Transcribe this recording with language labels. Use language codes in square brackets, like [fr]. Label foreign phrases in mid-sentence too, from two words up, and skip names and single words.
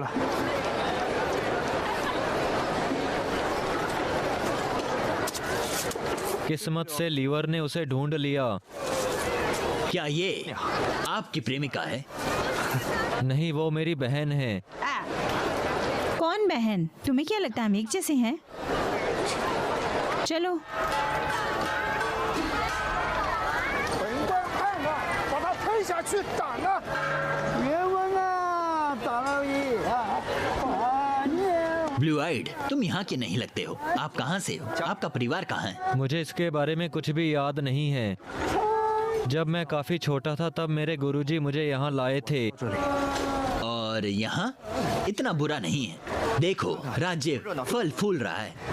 [hi] किस्मत से लीवर ने उसे ढूंढ लिया। क्या ये आपकी प्रेमिका है? नहीं, वो मेरी बहन है। कौन बहन? तुम्हें क्या लगता है हम एक जैसे हैं? चलो। [zh] 本官看了，把他推下去打了。别问了，打了你啊！你 [en] blue eyed, [hi] तुम यहाँ के नहीं लगते हो। आप कहाँ से हो? आपका परिवार कहाँ है? मुझे इसके बारे में कुछ भी याद नहीं है। जब मैं काफी छोटा था तब मेरे गुरुजी मुझे यहाँ लाए थे। और यहाँ इतना बुरा नहीं है। देखो, राज्य फल फूल रहा है।